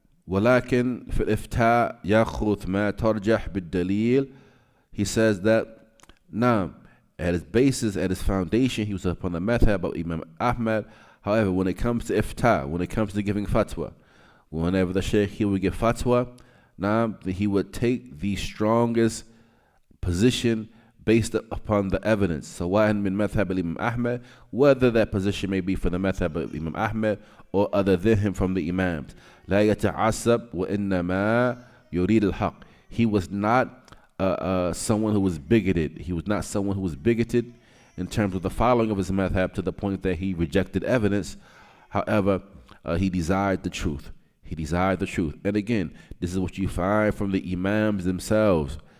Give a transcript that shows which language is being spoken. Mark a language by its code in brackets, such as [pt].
[ar] ولكن في الإفتاء يأخذ ما ترجح بالدليل. [en] He says that now at his basis, at his foundation, he was upon the madhab of Imam Ahmad. However, when it comes to iftah, when it comes to giving fatwa, whenever the Shaykh he would give fatwa, now he would take the strongest position based upon the evidence. So why [ar] min madhab Imam Ahmad, [en] whether that position may be for the madhab of Imam Ahmad or other than him from the Imams. [ar] لا يتعصب وإنما يريد الحق. [en] He was not someone who was bigoted. He was not someone who was bigoted in terms of the following of his madhab to the point that he rejected evidence. However, he desired the truth. He desired the truth. And again, this is what you find from the Imams themselves.